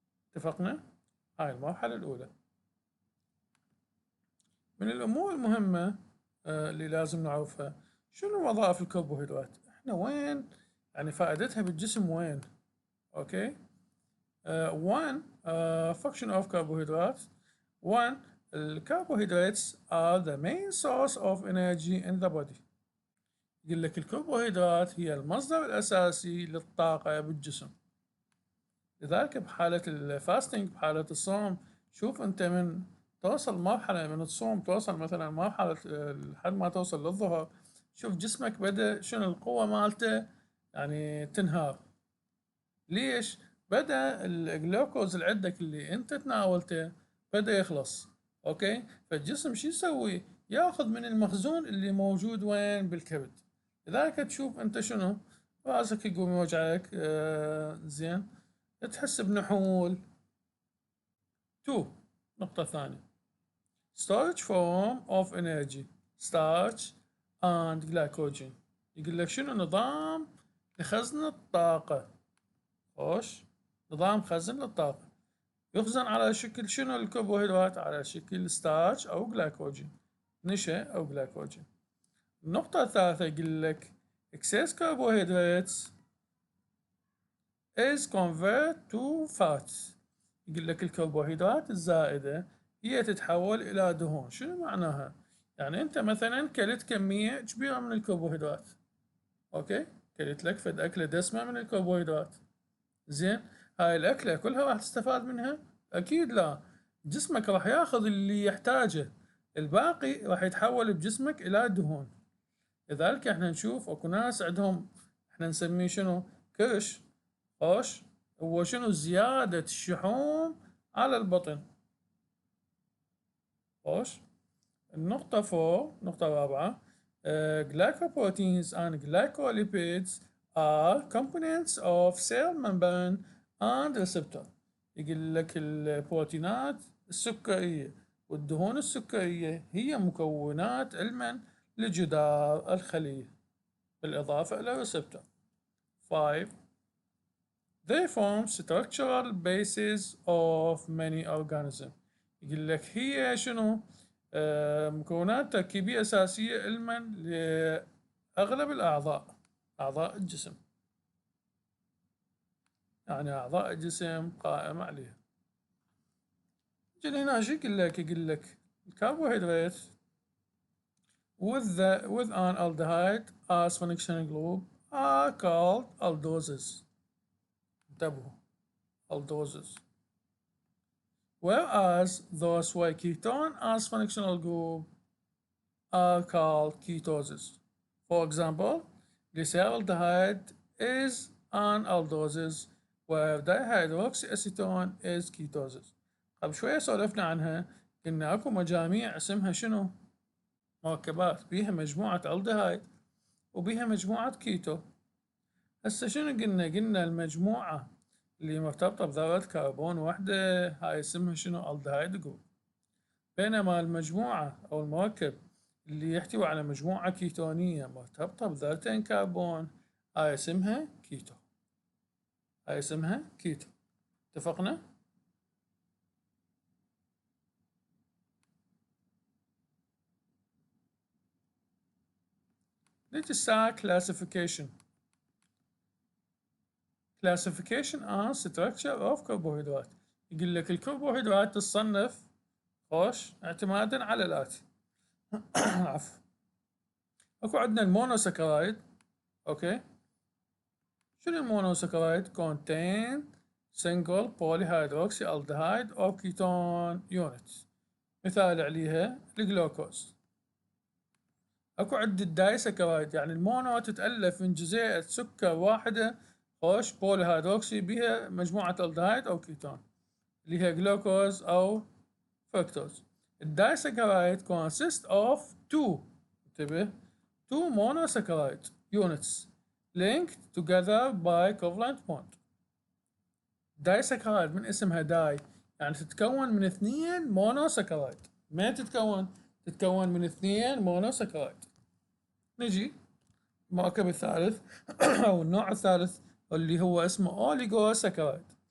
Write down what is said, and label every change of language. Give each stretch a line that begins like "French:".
Arabic: اتفقنا؟ هاي المرحلة الأولى. من الأمور المهمة اللي لازم نعرفها، شنو وظائف الكربوهيدرات؟ احنا وين يعني فائدتها بالجسم وين؟ اوكي.
English: One function of carbohydrates. One, الكربوهيدرات are the main source of energy in the body.
Arabic: يقول لك الكربوهيدرات هي المصدر الأساسي للطاقة بالجسم. لذلك بحالة الفاستنج، بحالة الصوم، شوف أنت من توصل مرحلة من الصوم، توصل مثلا مرحلة لحد ما توصل للظهر، شوف جسمك بدأ شنو القوة مالته يعني تنهار. ليش؟ بدأ الجلوكوز اللي عندك اللي انت تناولته بدأ يخلص. اوكي، فالجسم شو يسوي؟ ياخذ من المخزون اللي موجود وين؟ بالكبد. لذلك تشوف انت شنو؟ راسك يقوم يوجعك، زين، تحس بنحول. 2. نقطة ثانية،
English: storage form of energy starch and glycogen.
Arabic: يقول لك شنو نظام لخزن الطاقة. خوش، نظام خزن للطاقة يخزن على شكل شنو الكربوهيدرات؟ على شكل ستارش أو جلايكوجين، نشا أو جلايكوجين. النقطة الثالثة يقول لك
English: excess carbohydrates is converted to fats.
Arabic: يقول لك الكربوهيدرات الزائدة هي تتحول إلى دهون. شنو معناها؟ يعني أنت مثلا كلت كمية كبيرة من الكربوهيدرات، أوكي، كلت لك فد أكلة دسمة من الكربوهيدرات، زين، هاي الأكلة كلها راح تستفاد منها؟ أكيد لا. جسمك راح ياخذ اللي يحتاجه، الباقي راح يتحول بجسمك إلى دهون. لذلك احنا نشوف اكو ناس عندهم، احنا نسميه شنو؟ كرش. خوش، هو شنو؟ زيادة الشحوم على البطن. خوش. النقطة 4، نقطة رابعة،
English: glycoproteins and glycolipids are components of cell membrane and receptor.
Arabic: يقول لك البروتينات السكرية والدهون السكرية هي مكونات علما لجدار الخلية، بالإضافة إلى receptor. 5.
English: They form structural bases of many organisms.
Arabic: يقول لك هي شنو؟ مكونات تركيبية أساسية علما لأغلب الأعضاء، أعضاء الجسم. يعني أعضاء الجسم قائمة عليها. جينا هنا شو يقول لك الكربوهيدرات
English: with an aldehyde as functional group are called aldoses.
Arabic: انتبهوا aldoses.
English: Whereas those with ketone as functional group are called ketoses. For example, glyceraldehyde is an aldoses where dihydroxyacetone is ketosis.
Arabic: قبل شوية سولفنا عنها، قلنا اكو مجاميع اسمها شنو؟ مركبات بيها مجموعة الدهايد وبيها مجموعة كيتو. هسه شنو قلنا المجموعة اللي مرتبطة بذرة كربون وحدة هاي اسمها شنو؟ الدهايد جروب. بينما المجموعة أو المركب اللي يحتوي على مجموعة كيتونية مرتبطة بذرتين كربون هاي اسمها كيتو. هاي اسمها كيتو. اتفقنا؟ نجي الساعة classification.
English: classification on structure of carbohydrate.
Arabic: يقول لك الكربوهيدرات تصنف خوش اعتمادا على الآتي. عفوا. اكو عندنا المونوسكرايد. اوكي. شنو المونوسكرايد؟
English: contain single polyhydroxyaldehyde or ketone units.
Arabic: مثال عليها الجلوكوز. اكو عندي الدايسكرايد، يعني المونو تتألف من جزيئة سكر واحدة خوش بوليهيدروكسي بها مجموعة الدهايد او كيتون اللي هي جلوكوز او فركتوز.
English: الدايسكرايد consist of two،
Arabic: انتبه،
English: two monosaccharide units linked together by covalent bond.
Arabic: دايسكرايد من اسمها داي يعني تتكون من اثنين مونوسكرايد. ما تتكون من اثنين مونوسكرايد. نجي المركب الثالث او النوع الثالث اللي هو اسمه اوليغوساكرايد.